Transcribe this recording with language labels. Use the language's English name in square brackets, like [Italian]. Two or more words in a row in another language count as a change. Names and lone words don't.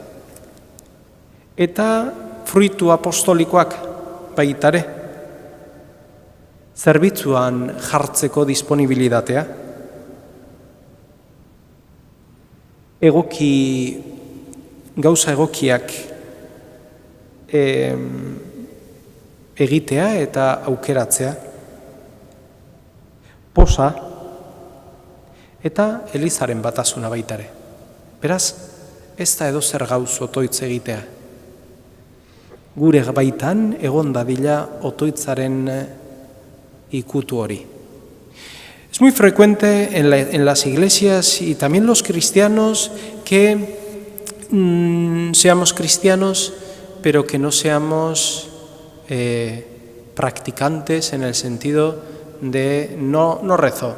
[Basque] Eta fruitu apostolikoak baitare, zerbitzuan jartzeko disponibilitatea, gauza egokiak egitea eta aukeratzea, posa eta elizaren batasuna baitare. Beraz, ez da edozer gauz otoitz egitea. Gure baitan egon dadila otoitzaren ikutu hori. [Spanish] Es muy frecuente en las iglesias y también los cristianos que seamos cristianos, pero que no seamos practicantes en el sentido de no rezo.